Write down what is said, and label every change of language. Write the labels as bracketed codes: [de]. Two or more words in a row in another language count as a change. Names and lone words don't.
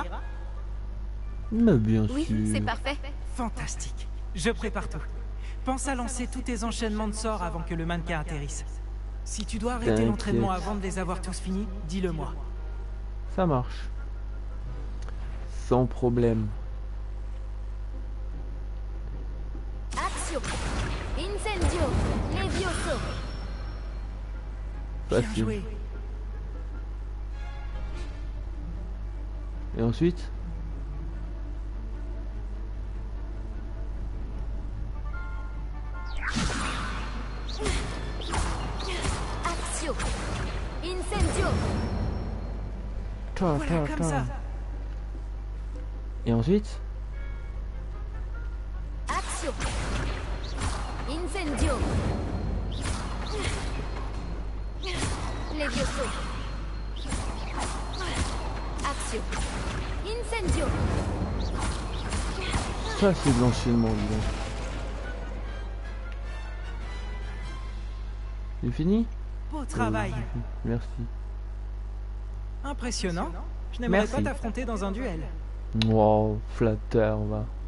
[fr] Mais bien Oui, sûr. c'est parfait. Fantastique. Je prépare tout. Pense à lancer tous tes enchaînements de sorts avant que le mannequin atterrisse. Si tu dois arrêter l'entraînement avant de les avoir tous finis, dis-le-moi. Ça marche. Sans problème. Axio. Incendio. Levioso. Bien Facile. joué. Et ensuite? Axio. Incendio. Voilà, comme ça. Et ensuite? Axio. Incendio. Levioso. Axio. Incendio. Ça c'est de l'enchaînement, dis donc. C'est fini? Beau travail. Merci. Impressionnant. Je n'aimerais Merci. pas t'affronter dans un duel. Wow, flatteur, va.